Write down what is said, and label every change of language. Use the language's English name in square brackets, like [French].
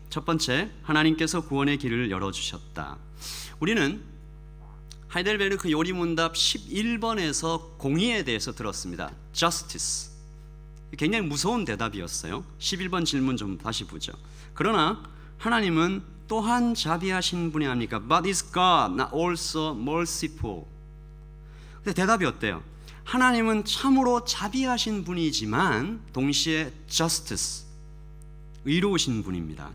[Korean] 첫 번째, 하나님께서 구원의 길을 열어주셨다. 우리는 하이델베르크 요리문답 11번에서 공의에 대해서 들었습니다. [English] Justice. [Korean] 굉장히 무서운 대답이었어요. 11번 질문 좀 다시 보죠. 그러나 하나님은 또한 자비하신 분이 아닙니까? [English] But is God not also merciful? [Korean] 근데 대답이 어때요? 하나님은 참으로 자비하신 분이지만 동시에 justice, 의로우신 분입니다.